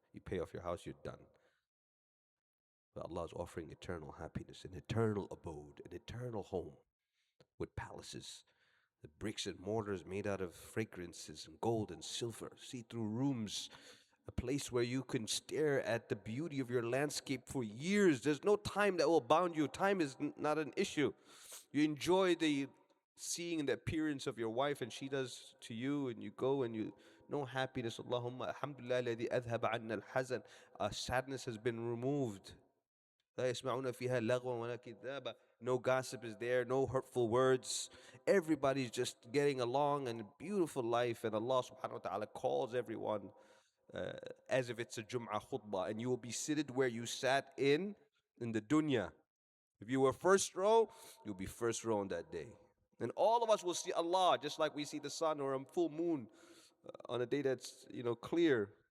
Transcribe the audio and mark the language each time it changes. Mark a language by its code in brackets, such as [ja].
[en] You pay off your house, you're done. But Allah is offering eternal happiness, an eternal abode, an eternal home with palaces, the bricks and mortars made out of fragrances and gold and silver, see-through rooms, a place where you can stare at the beauty of your landscape for years. There's no time that will bound you. Time is not an issue. You enjoy the seeing the appearance of your wife and she does to you, and you go and you know happiness. [ar] Allahumma alhamdulillah alladhi adhaba anna al-hazan. [en] Sadness has been removed. [ar] لا يسمعون فيها لغوا ولا كذابا. [en] No gossip is there, no hurtful words. Everybody's just getting along and a beautiful life. And Allah subhanahu wa ta'ala calls everyone as if it's a Jumu'ah khutbah, and you will be seated where you sat in the dunya. If you were first row, you'll be first row on that day. And all of us will see Allah, just like we see the sun or a full moon on a day that's clear.